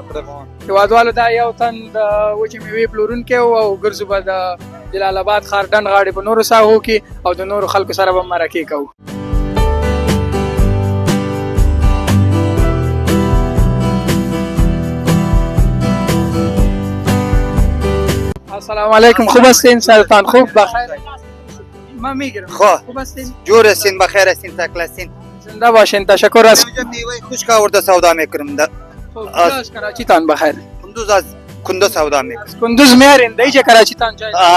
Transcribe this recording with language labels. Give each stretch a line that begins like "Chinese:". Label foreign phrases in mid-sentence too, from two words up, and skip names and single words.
Pashto: هېوادوالو دا یو تن د وچې میوې پلورونکی او ګرځو به د جلال آباد ښار ډنډ غاړې په نورو ساحو کې او د نورو خلکو سره به مرکې کوو.
Arabic: السلام علیکم.
Persian: خوب هستین؟ سرتان خوب؟ بخیر. ما میگیرم. خوب هستین؟ جور هستین، بخیر هستین، تکل هستین. زنده باشین. تشکر از اینجا میوه خشک آورده سودا میکنم. کجا از کراچی تان بخیر؟ کندوز از کندوز سودا میکنم. کندوز میارین دیگه کراچی تان جای؟